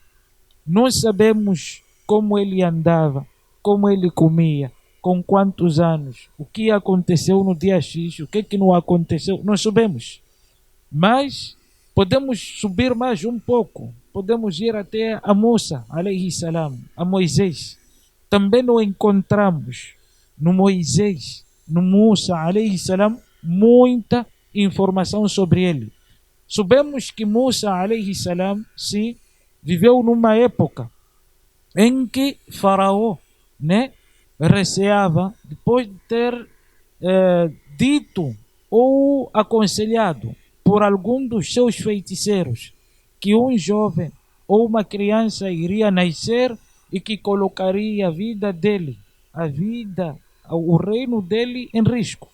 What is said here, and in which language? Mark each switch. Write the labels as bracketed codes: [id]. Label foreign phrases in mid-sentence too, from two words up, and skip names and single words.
[pt] Não sabemos como ele andava, como ele comia, com quantos anos, o que aconteceu no dia X, o que não aconteceu, não sabemos. Mas podemos subir mais um pouco, podemos ir até a Musa, [ar] عليه السلام, [pt] a Moisés. Também não encontramos no Moisés, no Musa, [ar] عليه السلام, [pt] muita informação sobre ele. Sabemos que Musa, [ar] عليه السلام, [pt] sim, viveu numa época em que Faraó, né, receava, depois de ter dito ou aconselhado por algum dos seus feiticeiros que um jovem ou uma criança iria nascer e que colocaria a vida dele, a vida, o reino dele em risco.